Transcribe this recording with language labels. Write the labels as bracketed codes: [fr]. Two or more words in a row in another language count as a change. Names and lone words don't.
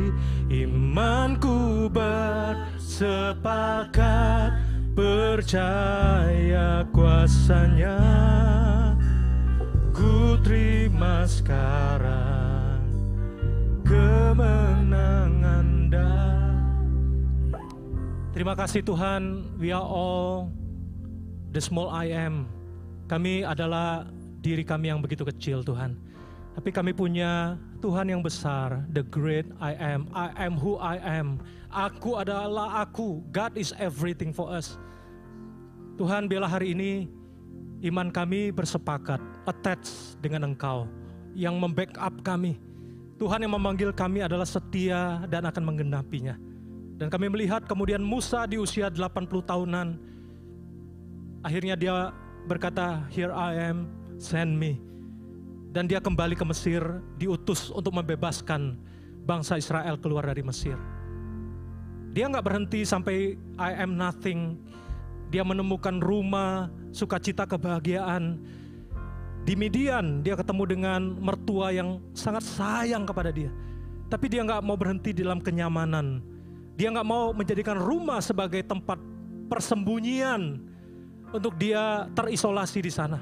[id] Imanku bersepakat percaya kuasanya. Ku terima sekarang kemenangan Terima kasih Tuhan, [en] we are all the small I am. [id] Kami adalah diri kami yang begitu kecil Tuhan. Tapi kami punya Tuhan yang besar, [en] the great I am who I am. [id] Aku adalah aku, [en] God is everything for us. [id] Tuhan, biarlah hari ini iman kami bersepakat, attach dengan Engkau yang membackup kami. Tuhan yang memanggil kami adalah setia dan akan menggenapinya. Dan kami melihat kemudian Musa di usia 80 tahunan, akhirnya dia berkata, [en] here I am, send me. [id] Dan dia kembali ke Mesir, diutus untuk membebaskan bangsa Israel keluar dari Mesir. Dia nggak berhenti sampai [en] I am nothing. [id] Dia menemukan rumah, sukacita, kebahagiaan. Di Midian dia ketemu dengan mertua yang sangat sayang kepada dia. Tapi dia nggak mau berhenti dalam kenyamanan. Dia nggak mau menjadikan rumah sebagai tempat persembunyian untuk dia terisolasi di sana.